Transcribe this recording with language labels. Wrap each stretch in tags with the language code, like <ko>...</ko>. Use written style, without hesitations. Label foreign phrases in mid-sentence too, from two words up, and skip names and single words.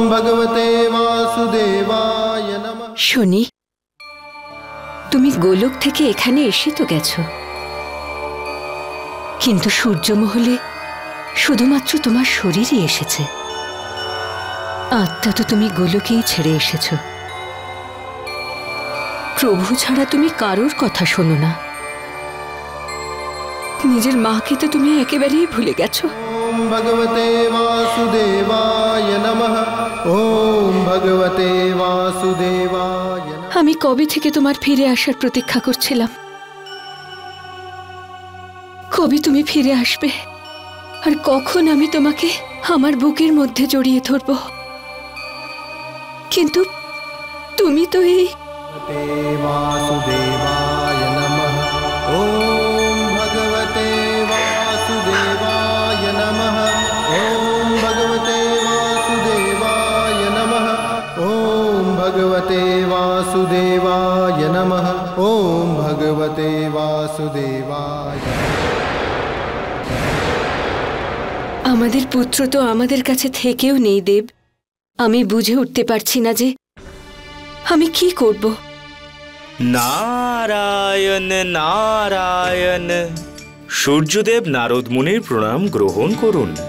<sa>भगवते वासुदेवाय नमः।</sa> <bn>শনি, তুমি গোলক থেকে এখানে এসে তো গেছো, কিন্তু সূর্যমহলে শুধুমাত্র তোমার শরীরই এসেছে। আত্মা তো তুমি গোলকেই ছেড়ে এসেছো। প্রভু ছাড়া তুমি কারোর কথা শোনো না। নিজের মাকে তো তুমি একেবারেই ভুলে গেছো।</bn> <sa>ओम भगवते वासुदेवाय नमः। ओम भगवते वासुदेवाय नमः।</sa> <bn>আমি কবে থেকে তোমার ফিরে আসার প্রতীক্ষা করছিলাম। কবে তুমি ফিরে আসবে আর কখন আমি তোমাকে আমার বুকের মধ্যে জড়িয়ে ধরব, কিন্তু তুমি তো এই</bn> <sa>वासुदेवाय नमः। ओम भगवते वासुदेवाय नमः। ओम भगवते वासुदेवाय नमः। ओम भगवते वासुदेवाय नमः। ओम भगवते वासुदेवाय।</sa> <bn>আমাদের পুত্র তো আমাদের কাছে থেকেও নেই দেব। আমি বুঝে উঠতে পারছি না যে আমি কি করব। নারায়ণ নারায়ণ। সূর্যদেব নারদ মুনির প্রণাম গ্রহণ করুন।</bn>